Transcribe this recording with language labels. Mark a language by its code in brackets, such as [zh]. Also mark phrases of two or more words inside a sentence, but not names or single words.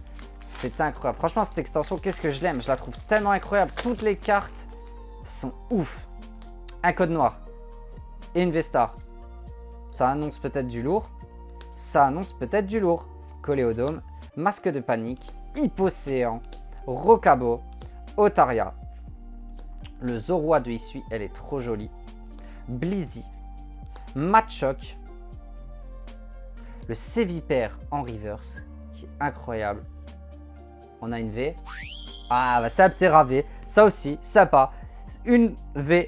[fr] C'est incroyable. Franchement, cette extension, qu'est-ce que je l'aime. Je la trouve tellement incroyable. Toutes les cartes sont ouf. Un code noir. Et une Vestar. Ça annonce peut-être du lourd. Ça annonce peut-être du lourd. Coléodome. Masque de panique. Hippocéan. Rocabo. Otaria. Le Zorua de Isui. Elle est trop jolie. Blizzy. Machoc. Le Sévipère en reverse. Qui est incroyable. On a une V. Ah, bah c'est Aptera V. Ça aussi, sympa. Une V.